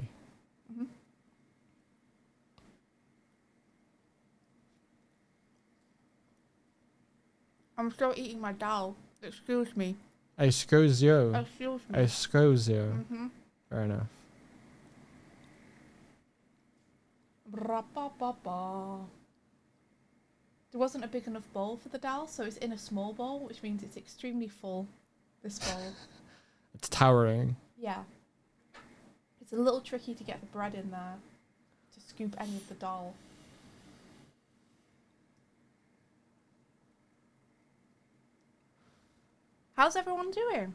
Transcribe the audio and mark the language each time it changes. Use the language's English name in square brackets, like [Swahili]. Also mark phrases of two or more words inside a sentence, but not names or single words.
[English] Mm-hmm. I'm still eating my dal. Excuse me. Excuse you. Excuse me. Excuse you. Mm-hmm. Fair enough. Ra-ba-ba-ba. There wasn't a big enough bowl for the dal, so it's in a small bowl, which means it's extremely full, this bowl. It's towering. Yeah. It's a little tricky to get the bread in there to scoop any of the dal. How's everyone doing?